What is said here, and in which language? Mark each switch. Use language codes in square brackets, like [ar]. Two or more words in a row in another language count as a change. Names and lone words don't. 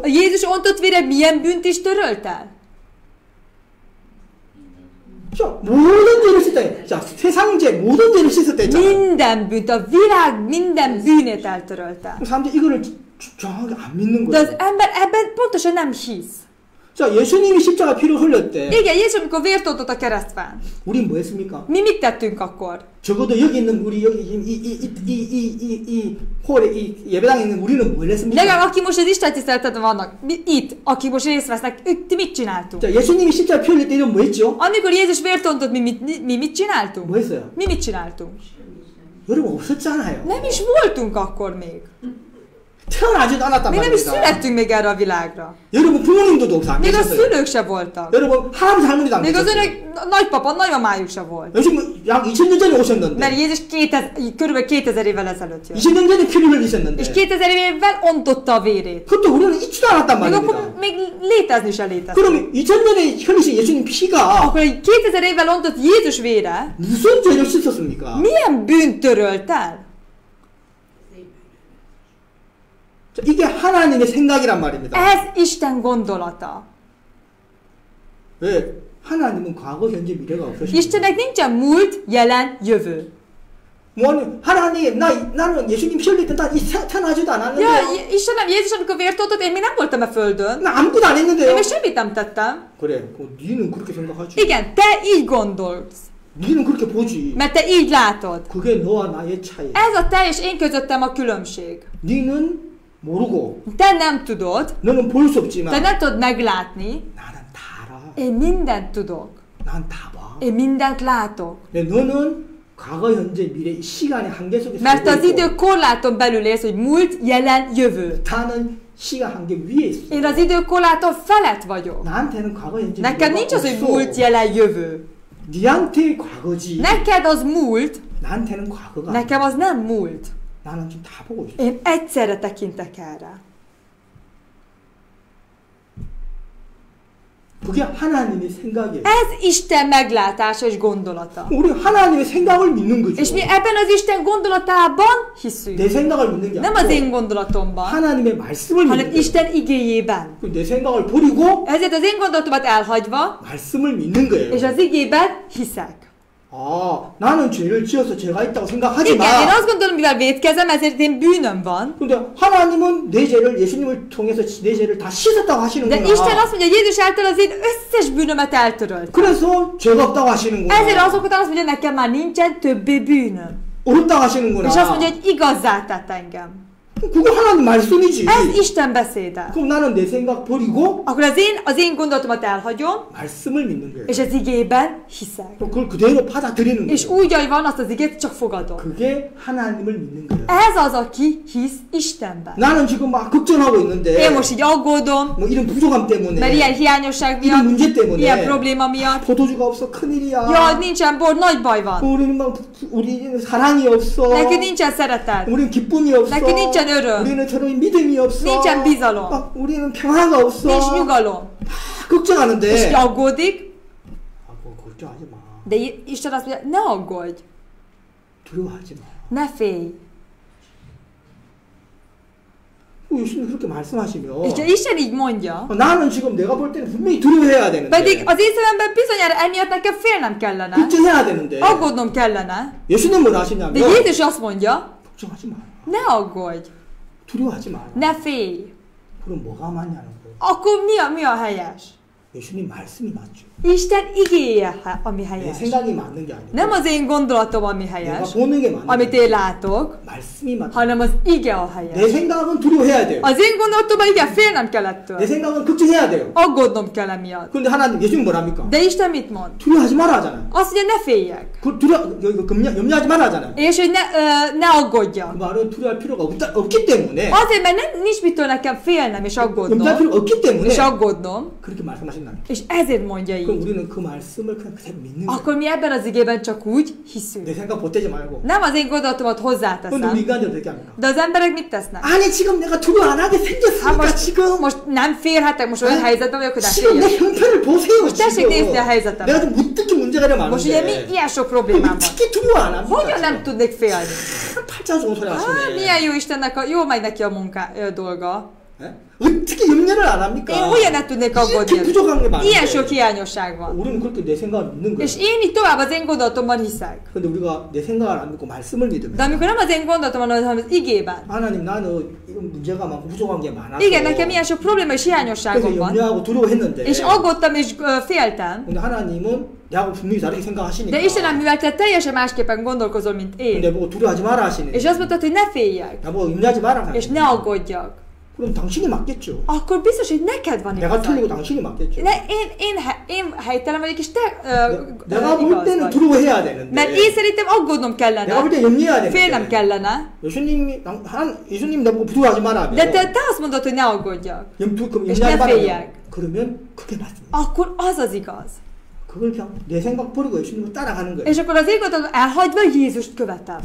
[hu] A Jézus ontott vére milyen bűnt is törölt el? [ko] 자, 모든 죄를 씻었다. 자, 세상 죄 모든 죄를 씻었다 했잖아요. [hu] Minden bűnt, a világ minden bűnét eltörölte. [ko] 사람들이 이거를 정확하게 안 믿는 [hu] De az [ko] 거예요. [hu] ember ebben pontosan nem hisz. [ko] 자, 예수님이 십자가 피를 흘렸대. [hu] Igen, Jézus, amikor vért ontott a keresztfán. [ko] 우린 뭐 했습니까? [hu] Mi mit tettünk akkor? [ko] 적어도 여기 있는 우리 여기 이 홀에 이 예배당에 있는 우리는 뭘 했습니까? [hu] Legalább aki most az Isten tiszteleten vannak, itt, akik most részt vesznek, ti mit csináltunk? [ko] 자, 예수님이 십자가 피 흘릴 때 이런 뭐 했죠? [hu] Amikor Jézus vért ontott, mi mit csináltunk? [ko] 뭐 했어요? [hu] Mi mit csináltunk? [ko] 여러분 없었잖아요. [hu] Nem is voltunk akkor még. [ko] 태어나지도 않았단 [hu] Még nem is [ko] 말입니다. [hu] születtünk még erre a világra. [ko] 여러분 부모님도 안 [hu] Még a [ko] 계셨어요. [hu] szülők se voltak. [ko] 여러분 할아버지 할머니도 안 [hu] Még az [ko] 계셨어요. [hu] önök nagypapa, nagymamájuk se volt. [ko] 요즘 약 2000년 전에 오셨는데 [hu] Mert Jézus körülbelül 2000 évvel ezelőtt jött. [ko] 2000년 전에 피를 흘리셨는데 [hu] És 2000 évvel ontotta a vérét. [ko] 그것도 우리는 잊지도 않았단 [hu] Még akkor [ko] 말입니다. [hu] még létezni se létezett. [ko] 그럼 2000년에 흘리신 예수님 피가 [hu] Akkor 2000 évvel ontott Jézus vére [ko] 무슨 죄를 씻었습니까? [hu] milyen bűnt törölt el? [ko] 자, 이게 하나님의 생각이란 말입니다. [hu] Ez Isten gondolata. [ko] 왜? 하나님은 과거, 현재, 미래가 없으십니다. [hu] Istennek nincsen múlt, jelen, jövő. [ko] 뭐 하나님, 나는 예수님 피 흘릴 때 나 태어나지도 않았는데 [hu] Ja, Istenem, Jézus, amikor vért ontott, én még nem voltam a földön. [ko] 나 아무것도 안 [hu] Én [ko] 했는데요. [hu] még semmit nem tettem. [ko] 그래, 니는 그렇게 생각하지. [hu] Igen, te így gondolsz. [ko] 니는 그렇게 보지. [hu] Mert te így látod. [ko] 그게 너와 나의 차이. [hu] Ez a te és én közöttem a különbség. [ko] 니는 모르고, [hu] Te nem tudod, [ko] 너는 볼 수 [hu] te [ko] 없지만 [hu] nem tudod meglátni. [ko] 나는 다 알아. [hu] Én mindent tudok. [ko] 난 다 봐. [hu] Én mindent látok. [ko] 너는 과거, 현재, 미래 이 시간의 한계 속에 [hu] Mert az [ko] 살고 [hu] idő [ko] 있고 [hu] korláton belül élsz, hogy múlt, jelen, jövő. [ko] 나는 시간 한계 위에 있어. [hu] Én az idő korláton felett vagyok. [ko] 나한테는 과거, 현재, [hu] Neked nincs az, hogy múlt, jelen, jövő. [ko] 니한테 과거지. [hu] Neked az múlt, [ko] 나한테는 과거가 아니야. [hu] nekem az nem múlt. [ko] 나는 좀 다 보고 있어. [hu] Én egyszerre tekintek erre. [ko] 그게 하나님의 생각이에요. [hu] Ez Isten meglátása és gondolata. [ko] 우리 하나님의 생각을 믿는 거죠. [hu] És mi ebben az Isten gondolatában hiszünk. [ko] 내 생각을 믿는 게 [hu] Nem az én [ko] 아니고 [hu] gondolatomban, [ko] 하나님의 말씀을 믿는 [hu] hanem [ko] 거예요. [hu] Isten igéjében. [ko] 내 생각을 버리고 [hu] Ezért az én gondolatomat elhagyva, [ko] 말씀을 믿는 거예요. [hu] és az igében hiszek. [ko] 아, 나는 죄를 지어서 죄가 있다고 생각하지 [hu] Igen, én [ko] 마. [hu] azt gondolom, mivel vétkezem, ezért én bűnöm van. [ko] 근데 하나님은 내 죄를 예수님을 통해서 내 죄를 다 씻었다고 [hu] De [ko] 하시는구나. [hu] Isten azt mondja, Jézus által az én összes bűnömet eltörölt. [ko] 그래서 죄가 없다고 하시는구나. [hu] Ezért azok után azt mondja, nekem már nincsen többé bűnöm. [ko] 옳다고 하시는구나. [hu] És azt mondja, hogy igazzá tett engem. [ko] 그거 하나님 말씀이지. [hu] Ez Isten beszéde. [ko] 그럼 나는 내 생각 버리고 [hu] Akkor az én gondolatomat elhagyom, [ko] 말씀을 믿는 거예요. [hu] és az igében hiszek. [ko] 그럼 그걸 그대로 받아들이는 [hu] És [ko] 거예요. [hu] úgy, ahogy van, azt az igét csak fogadom. [ko] 그게 하나님을 믿는 거예요. [hu] Ez az, aki hisz Istenben. [ko] 나는 지금 막 걱정하고 있는데 [hu] Én most így aggódom, [ko] 뭐 이런 부족함 때문에 [hu] mert ilyen hiányosság [ko] 이런 [hu] miatt, [ko] 문제 때문에 [hu] ilyen probléma miatt. [ko] 포도주가 없어 큰일이야. [hu] Jaj, nincsen bor, nagy baj van. [ko] 우리는 막 우리는 사랑이 없어. [hu] Nekünk nincsen szeretet. [ko] 우리는 기쁨이 없어. [hu] Nekünk nincsen öröm. [ko] 우리는 서로 믿음이 없어. [hu] Nincsen bizalom. [ko] 막 우리는 평화가 없어. [hu] Nincs nyugalom. És [ko] 걱정하는데 [hu] így aggódik, [ko] 걱정하지 마. [hu] de Isten azt mondja, ne aggódj, [ko] 두려워하지 마. [hu] ne félj. [ko] 예수님 그렇게 말씀하시면 [hu] És ha Isten így mondja, [ko] 나는 지금 내가 볼 때는 분명히 두려워해야 되는데 [hu] pedig az én szememben bizonyára emiatt nekem félnem kellene, [ko] 걱정해야 되는데 [hu] aggódnom kellene, [ko] 예수님 뭘 [hu] de [ko] 하시냐면 [hu] Jézus azt mondja, [ko] 걱정하지 마라. [hu] ne aggódj, [ko] 두려워하지 마라. [hu] ne félj. [ko] 그럼 뭐가 맞냐는 거예요. [hu] Akkor mi a helyes? [ko] 예수님 말씀이 맞죠. [hu] Isten igéje, ami [ko] 내 [hu] helyes. [ko] 생각이 맞는 게 아니고 [hu] Nem az én gondolatom, ami [ko] 내가 [hu] helyes, [ko] 보는 게 맞는 [hu] amit [ko] 게 [hu] én látok, [ko] 말씀이 맞다. [hu] hanem az ige a [ko] 내 [hu] helyes. [ko] 생각은 두려워해야 돼요. [hu] Az én gondolatomban igen, félnem kell ettől. [ko] 내 생각은 걱정해야 돼요. [hu] Aggódnom kell emiatt. [ko] 그런데 하나님 예수님 뭐랍니까? [hu] De Isten mit mond? [ko] 두려워하지 마라 하잖아요. [hu] Azt mondja, ne féljek. [ko] 그 염려하지 마라 하잖아요. [hu] És hogy ne [ko] 그 [hu] aggódjak. [ko] 말은 두려워할 필요가 없기 때문에 [hu] Azért, mert nincs mitől nekem félnem és [ko] 염려할 [hu] aggódnom. [ko] 필요가 없기 때문에 [hu] És aggódnom. [ko] 그렇게 말씀하신다. [hu] És ezért mondja [ko] 그럼 [hu] így. [ko] 우리는 그 말씀을 그냥 그대로 믿는 거예요. [hu] Akkor mi ebben az igében csak úgy [ko] 내 [hu] hiszünk. [ko] 생각 보태지 말고. [hu] Nem az én gondolatomat [ko] 근데 우리 [hu] hozzáteszem. [ko] 인간들 어떻게 합니까? [hu] De az emberek mit tesznek? [ko] 아니 지금 내가 두려워 안 하게 [hu] Hát [ko] 생겼으니까 지금 [hu] most nem félhetek, most olyan helyzetben vagyok, hogy ne [ko] 지금 내 [hu] féljek. [ko] 형편을 보세요. [hu] Most tessék [ko] 지금 [hu] nézni a helyzetemet. [ko] 내가 좀 어떻게 문제가 [hu] Most ugye [ko] 많은데 [hu] ilyen sok problémám van. [ko] 어떻게 두려워 안 합니까? [hu] Hogyan nem tudnék félni? [ko] 팔자 좋은 소리 [hu] Ah, [ko] 하시네. [hu] milyen jó Istennek, jól megy neki a dolga. [ko] 예? 어떻게 염려를 안 합니까? [hu] Én hogyan ne tudnék [ko] 이렇게 [hu] aggódni? [ko] 부족한 게 많은데 [hu] Ilyen sok hiányosság van. [ko] 우리는 그렇게 내 생각을 믿는 거예요. [hu] És én így tovább az én gondolatomban hiszek. [ko] 근데 우리가 내 생각을 안 믿고 말씀을 [hu] De [ko] 믿으면 [hu] amikor nem az én gondolatomban, hanem az igében. [ko] 하나님 나는 이런 문제가 많고 부족한 게 많아서 [hu] Igen, nekem ilyen sok probléma és [ko] 그래서 [hu] hiányosságom van. [ko] 염려하고 두려워했는데 [hu] És aggódtam és féltem. [ko] 근데 하나님은 내하고 분명히 다르게 생각하시니까 [hu] De Istenem, mivel te teljesen másképpen gondolkozol, mint én. [ko] 내보고 두려워하지 마라 하시는데 [hu] És azt mondtad, hogy ne féljek. [ko] 나보고 염려하지 마라 [hu] És ne [ko] 하시는데 [hu] aggódjak. [ko] 그럼 당신이 맞겠죠. [hu] Akkor biztos, hogy neked van [ko] 내가 틀리고 [hu] igazad. [ko] 당신이 맞겠죠. [hu] Én helytelen vagyok, és te [ko] 내가 볼 [hu] igaz [ko] 때는 [hu] vagy. [ko] 두려워해야 되는데 [hu] Mert én szerintem aggódnom [ko] 내가 볼 [hu] kellene. [ko] 때 염려해야 [hu] Félnem [ko] 되는데 [hu] kellene. [ko] 예수님 나보고 두려워하지 마라 [hu] De te azt mondod, hogy ne aggódjak. [ko] 그럼 [hu] És [ko] 염려하지 [hu] ne [ko] 마라 [hu] féljek. [ko] 그러면 그게 맞습니다. [hu] Akkor az az igaz. [ko] 그걸 그냥 내 생각 버리고 예수님을 따라가는 거예요. [hu] És akkor az én gondolatom elhagyva Jézust követem.